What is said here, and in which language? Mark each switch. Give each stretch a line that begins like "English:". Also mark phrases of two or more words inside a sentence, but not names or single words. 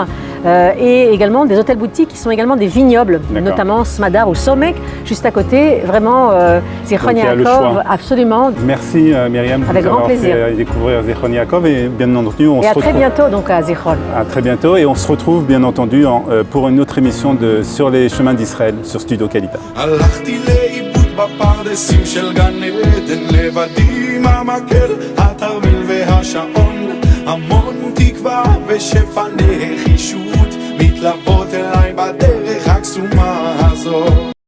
French: Et également des hôtels boutiques qui sont également des vignobles, notamment Smadar ou Somek, juste à côté. Vraiment, Zichron Yaakov, absolument. Merci Myriam de Avec nous grand avoir plaisir. fait découvrir Zichron Yaakov et bien entendu on Et se à retrouve très bientôt donc à Zichron. à très bientôt et on se retrouve bien entendu pour une autre émission sur les chemins d'Israël sur Studio Kalita.
Hebrew: הלכתי לאיבוד בפרדסים של גן עדן, לבדי עם המקל, התרמיל והשעון, המון תקווה ושפע נחישות מתלוות אליי בדרך הקסומה הזאת.